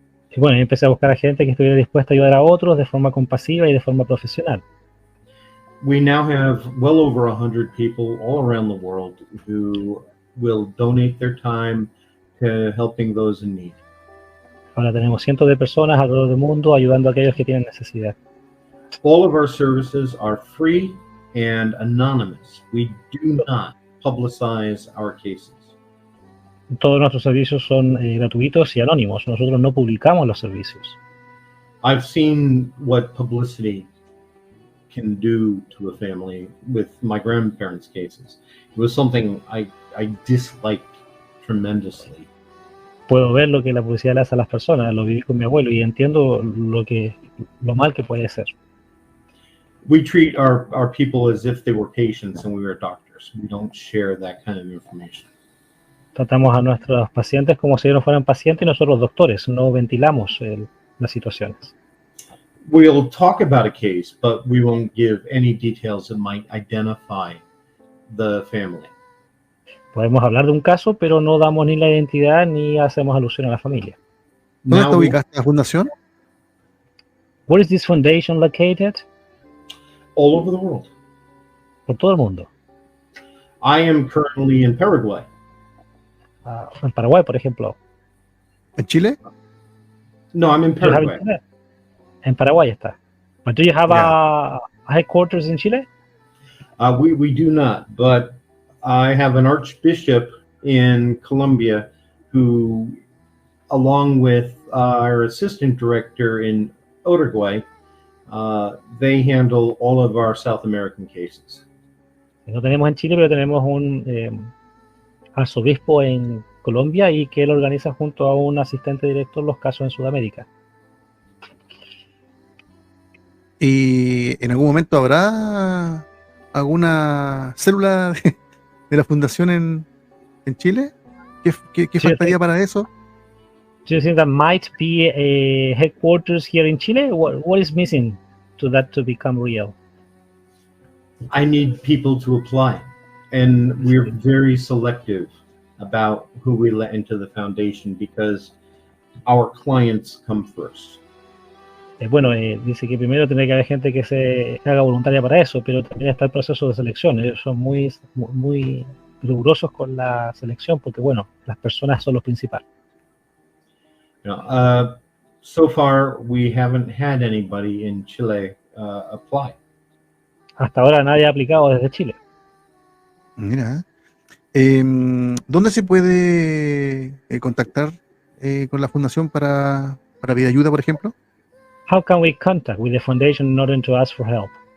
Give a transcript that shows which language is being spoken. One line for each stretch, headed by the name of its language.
Spanish: Y bueno, empecé a buscar a gente que estuviera dispuesta a ayudar a otros de forma compasiva y de forma profesional.
English: We now have well over 100 people all around the world who will donate their time to helping those in need.
Spanish: Ahora tenemos cientos de personas alrededor del mundo ayudando a aquellos que tienen necesidad.
English: All of our services are free and anonymous. We do not publicize our cases.
Spanish: Todos nuestros servicios son gratuitos y anónimos. Nosotros no publicamos los servicios.
English: I've seen what publicity can do to a family with my grandparents' cases. It was something I disliked tremendously.
Spanish: Puedo ver lo que la publicidad le hace a las personas. Lo viví con mi abuelo y entiendo lo mal que puede ser.
English: We treat our people as if they were patients and we were doctors. We don't share that kind of information.
Spanish: Tratamos a nuestros pacientes como si ellos fueran pacientes y nosotros doctores. No ventilamos las situaciones.
English: We'll talk about a case, but we won't give any details that might identify the family.
Spanish: Podemos hablar de un caso, pero no damos ni la identidad ni hacemos alusión a la familia. ¿Dónde está ubicada esta fundación?
English: Where is this foundation located? All over the world.
Spanish: Por todo el mundo.
English: I am currently in Paraguay.
Spanish: En Paraguay, por ejemplo. ¿En Chile?
English: No, I'm in Paraguay.
Spanish: En Paraguay está.
English: But do you have a headquarters in Chile? We do not, but I have an archbishop in Colombia who, along with our assistant director in Uruguay, they handle all of our South American cases.
Spanish: No tenemos en Chile, pero tenemos un arzobispo en Colombia y que él organiza junto a un asistente director los casos en Sudamérica. ¿Y en algún momento habrá alguna célula de la fundación en Chile? ¿Qué faltaría para eso?
English: Do you think that might be a headquarters here in Chile? What is missing to that to become real? I need people to apply, and we're very selective about who we let into the foundation because our clients come first.
Spanish: Bueno, dice que primero tiene que haber gente que se haga voluntaria para eso, pero también está el proceso de selección. Ellos son muy rigurosos con la selección porque, bueno, las personas son los principales.
English: So far, we haven't had anybody in Chile apply.
Spanish: Hasta ahora nadie ha aplicado desde Chile. Mira, ¿dónde se puede contactar con la fundación para pedir ayuda, por ejemplo?
English: How can we contact with the foundation in order to ask for help?